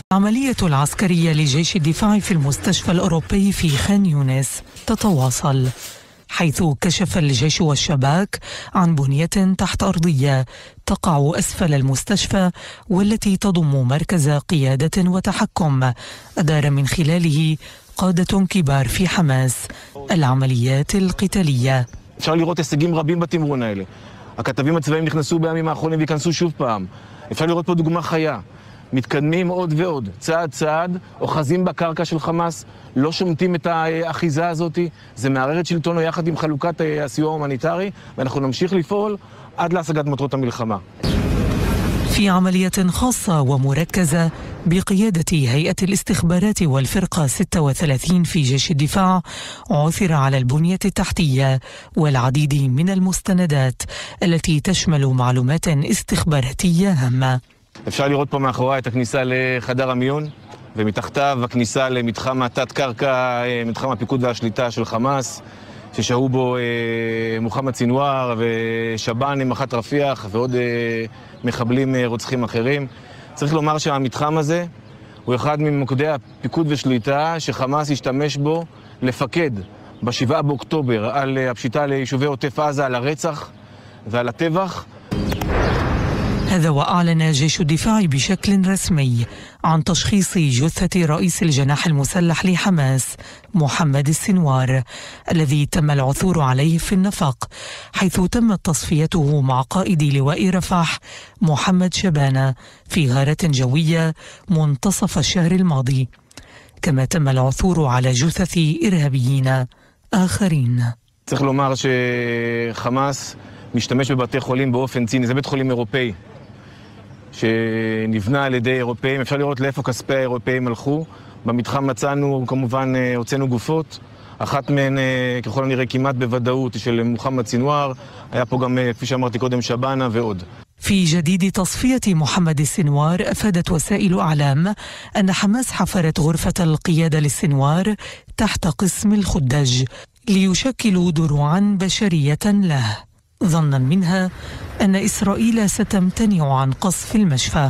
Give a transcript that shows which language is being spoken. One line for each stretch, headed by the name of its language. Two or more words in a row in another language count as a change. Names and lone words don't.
Arabic: عملية العسكرية لجيش الدفاع في المستشفى الأوروبي في خان يونس تتواصل، حيث كشف الجيش والشباك عن بنية تحت أرضية تقع أسفل المستشفى، والتي تضم مركز قيادة וتحكم أدار من خلاله قادة كبار في حماس العمليات القتالية.
Hebrew: אפשר לראות הישגים רבים בתמרון האלה. הכתבים הצבאיים נכנסו בימים האחרונים ויכנסו שוב פעם. אפשר לראות פה דוגמה חיה. מתקדמים עוד ועוד, צעד צעד, אוחזים בקרקע של חמאס, לא שומטים את האחיזה הזאת, זה מערער את שלטונו יחד עם חלוקת הסיוע ההומניטרי, ואנחנו נמשיך לפעול עד להשגת מטרות המלחמה.
Arabic: في عملية خاصة ومركزة بقيادة هيئة الاستخبارات والفرقة 36 في جيش الدفاع، عثر على البنية التحتية والعديد من المستندات التي تشمل معلومات استخباراتية هامة.
Hebrew: אפשר לראות פה מאחורי את הכניסה לחדר המיון, ומתחתיו הכניסה למתחם התת-קרקע, מתחם הפיקוד והשליטה של חמאס, ששהו בו מוחמד סינואר ושבאן מח"ט רפיח ועוד מחבלים רוצחים אחרים. צריך לומר שהמתחם הזה הוא אחד ממוקדי הפיקוד ושליטה שחמאס השתמש בו לפקד ב7 באוקטובר על הפשיטה ליישובי עוטף עזה, על הרצח ועל הטבח.
Arabic: هذا وأعلن جيش الدفاع بشكل رسمي عن تشخيص جثة رئيس الجناح المسلح لحماس محمد السنوار، الذي تم العثور عليه في النفق، حيث تمت تصفيته مع قائد لواء رفح محمد شبانة في غارة جوية منتصف الشهر الماضي، كما تم العثور على جثث إرهابيين آخرين.
Hebrew: צריך לומר שחמאס משתמש בבתי חולים באופן ציני, זה בית חולים אירופאי שנבנה על ידי אירופאים. אפשר לראות לאיפה כספי האירופאים הלכו. במתחם מצאנו, כמובן, הוצאנו גופות. אחת מהן, ככל הנראה, כמעט בוודאות, של מוחמד סינואר. היה פה גם, כפי שאמרתי קודם, שבאנה ועוד.
Arabic: في جديد تصفية محمد السنوار، أفادت وسائل أعلام أن حماس حفرت غرفة القيادة للسنوار تحت قسم الخدج ليشكلوا دروعا بشرية له، ظنا منها أن إسرائيل ستمتنع عن قصف المشفى.